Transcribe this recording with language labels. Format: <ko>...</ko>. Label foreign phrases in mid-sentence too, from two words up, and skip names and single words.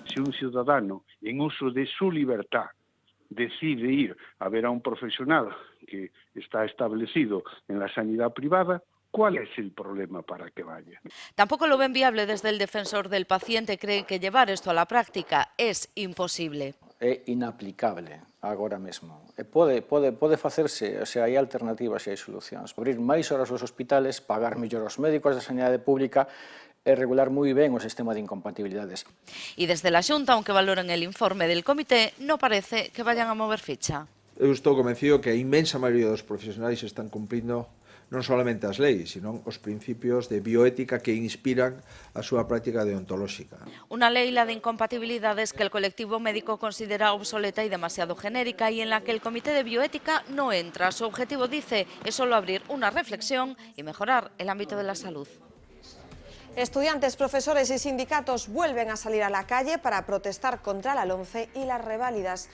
<es>Si un ciudadano, en uso de su libertad, decide ir a ver a un profesional que está establecido en la sanidad privada, ¿cuál es el problema para que vaya? Tampoco lo ven viable desde el defensor del paciente. Cree que llevar esto a la práctica es imposible.</es> <gl>É inaplicable agora mesmo. Pode facerse, se hai alternativas e hai solucións. Abrir máis horas os hospitales, pagar mellor aos médicos da sanidade pública e regular moi ben o sistema de incompatibilidades.</gl> <es>E desde la Xunta, aunque valoren el informe del comité, no parece que vayan a mover ficha.</es> <gl>Eu estou convencido que a inmensa maioría dos profesionais están cumprindo non solamente as leis, sino os principios de bioética que inspiran a súa práctica deontolóxica.</gl> <es>Una ley, la de incompatibilidades, que el colectivo médico considera obsoleta y demasiado genérica y en la que el Comité de Bioética no entra. Su objetivo, dice, es solo abrir una reflexión y mejorar el ámbito de la salud. Estudiantes, profesores y sindicatos vuelven a salir a la calle para protestar contra la LOMCE y las reválidas.</es>